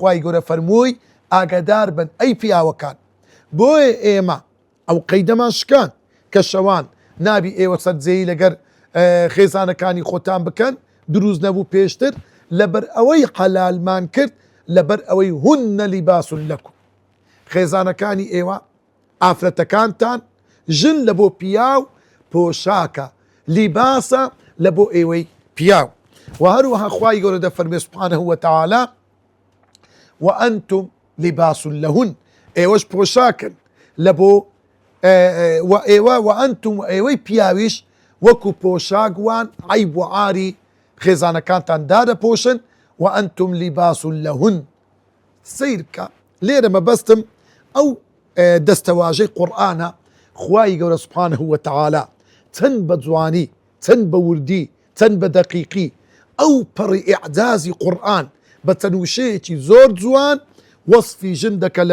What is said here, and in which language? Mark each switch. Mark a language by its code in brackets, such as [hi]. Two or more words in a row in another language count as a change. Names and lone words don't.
[ckb] لۆیە خوای گەورە فەرمووی ئاگادار بن ئەی پیاوەکان بۆیە ئێمە ئەو قەیدەمان شکان کە شەوان نابی ئێوە سەرجەی لەگەر خێزانەکانی خۆتان بکەن دروست نەبوو پێشتر لەبەر ئەوەی حەلالمان کرد لەبەر ئەوەی [ar] هونە لیباس لەکم [ckb] خێزانەکانی ئێوە ئافرەتەکانتان ژن لە بۆ پیاو پۆشاکە لیباسە لە بۆ ئێوەی پیاو و هەروەها خوای گەورە دەفەرمێ [ar] سوبحانه وتعالى وأنتم لباس لهن [ckb] ئێوەش پۆشاکن لە بۆ و ئێوە وأنتم و ئێوەی پیاویش وەکو پۆشاک عیب و عاری خێزانەکانتان دادەپۆشن [ar] وأنتم لباس لهن [ckb] سیر بکە لێرە مەبەستم ئەو دەستەواژەی قورئانە خوای گەورە [ar] سوبحانه وتعالى [ckb] چەند بە جوانی چەند بە وردی چەند بە دەقیقی ئەو پەڕی ئیعجازی قورئان بە تەنووشەیەکی زۆر جوان وەصفی ژن دەکە لە